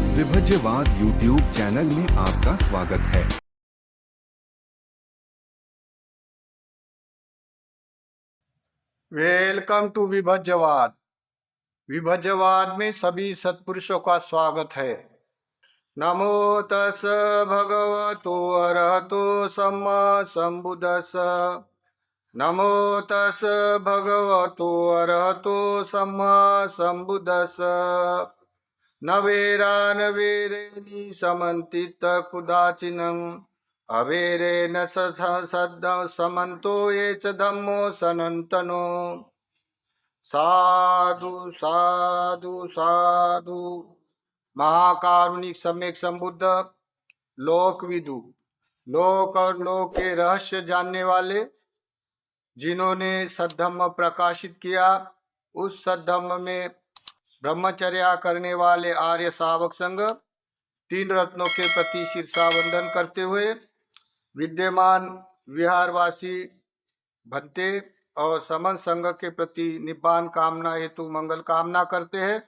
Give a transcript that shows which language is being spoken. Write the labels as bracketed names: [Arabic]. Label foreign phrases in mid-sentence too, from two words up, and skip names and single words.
[Hindi] विभज्यवाद यूट्यूब चैनल में आपका स्वागत है। [English] Welcome to विभज्यवाद। [Hindi] विभज्यवाद में सभी सत्पुरुषों का स्वागत है। [Pali] नमो तस् भगवतो अरहतो सम्मा संबुद्धस्स। नमो तस् भगवतो अरहतो सम्मा संबुद्धस्स। न वेरा न वेरेणि समन्तित कुदाचिनम् अवेरेण सद् समन्तो ये च धम्मो सनातनो। साधु साधु साधु। महाकारुणिक सम्यक संबुद्ध, लोकविदु, [Hindi] लोक और लोक के रहस्य जानने वाले, जिन्होंने सद्धम्म प्रकाशित किया, उस सद्धम्म में ब्रह्मचर्या करने वाले आर्य शावक संघ तीन रत्नों के प्रति शीर्षावंदन करते हुए विद्यमान विहारवासी भंते और समन संघ के प्रति निब्बान कामना हेतु मंगल कामना करते हैं।